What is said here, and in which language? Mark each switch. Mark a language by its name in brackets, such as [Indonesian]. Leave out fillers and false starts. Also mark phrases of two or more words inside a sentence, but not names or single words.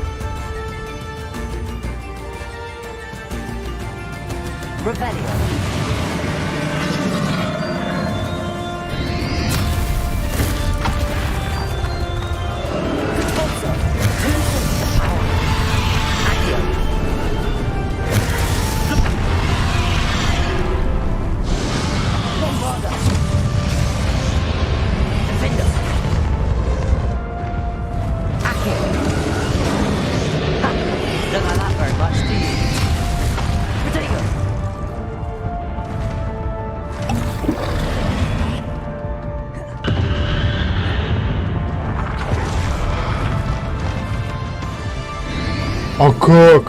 [English] Rebellion. Sponsor. Two sources of power. [Latin] Accio. Bombarda. [English] Defender. Accio. Ha! Don't like that very much, do you? Potato. [Russian] А как?